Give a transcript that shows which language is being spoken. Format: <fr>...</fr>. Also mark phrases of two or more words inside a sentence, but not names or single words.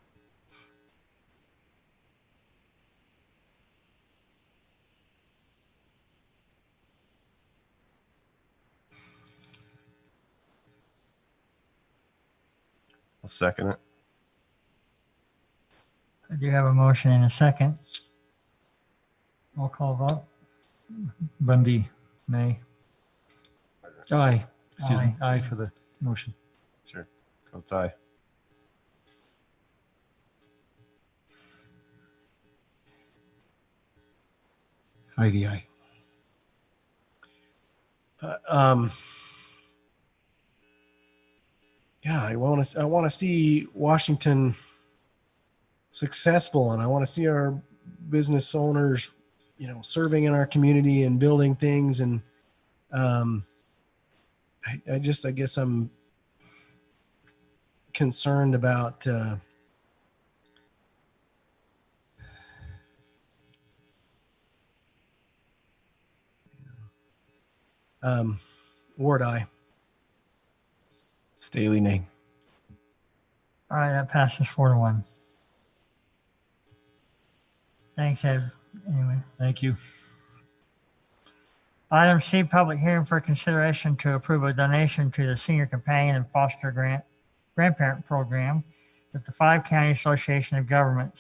<en>I'll second it. I do have a motion and a second. Roll call vote. Bundy, nay. Aye. Excuse me. Aye. Aye for the motion. Sure. Coates, aye. Heidi, aye. Yeah, I want to see Washington successful, and I want to see our business owners, serving in our community and building things. And I guess I'm concerned about Ward, aye. Staley, nay. All right, that passes 4-1. Thanks, Ed. Anyway. Thank you. Item C, public hearing for consideration to approve a donation to the Senior Companion and Foster Grandparent Program with the 5 County Association of Governments.</en>